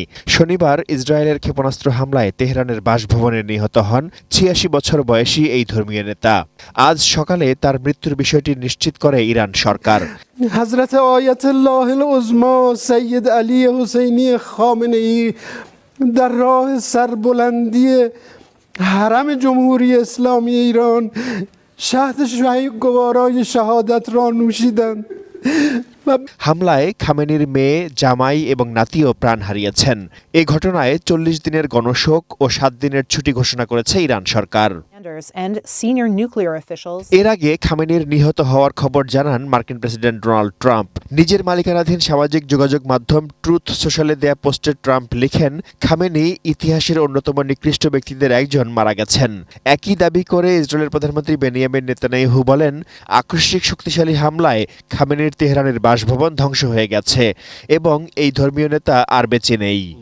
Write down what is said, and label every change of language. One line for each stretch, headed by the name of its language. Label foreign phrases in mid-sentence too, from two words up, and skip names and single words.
Bangla: শনিবার ইসরায়েলের ক্ষেপণাস্ত্র হামলায় তেহরানের বাসভবনে নিহত হন ৮৬ বছর বয়সী এই ধর্মীয় নেতা। আজ সকালে তার মৃত্যুর বিষয়টি নিশ্চিত করে ইরান সরকার।
Persian: হযরত আয়াতুল্লাহ উযমা সৈয়দ আলী হুসেইনি খামেনেই در راه سربلندی حرم جمهوری اسلامی ایران شهد گوارای شهادت را نوشیدند.
Bangla: হামলায় খামেনির মেয়ে, জামাই এবং নাতিও প্রাণ হারিয়েছেন। এই ঘটনায় ৪০ দিনের গণশোক ও ৭ দিনের ছুটি ঘোষণা করেছে ইরান সরকার।
English: and senior nuclear officials
Bangla: এর আগে খামেনির নিহত হওয়ার খবর জানান মার্কিন প্রেসিডেন্ট ডোনাল্ড ট্রাম্প। নিজের মালিকানাধীন সামাজিক যোগাযোগ মাধ্যম ট্রুথ সোশ্যালে দেয়া পোস্টে ট্রাম্প লিখেন, খামেনি ইতিহাসের অন্যতম নিকৃষ্ট ব্যক্তিদের একজন মারা গেছেন। একই দাবি করে ইসরায়েলের প্রধানমন্ত্রী বেনিয়ামিন নেতানিয়াহু বলেন, আকস্মিক শক্তিশালী হামলায় খামেনির তেহরানের বাসভবন ধ্বংস হয়ে গেছে এবং এই ধর্মীয় নেতা আর বেঁচে নেই।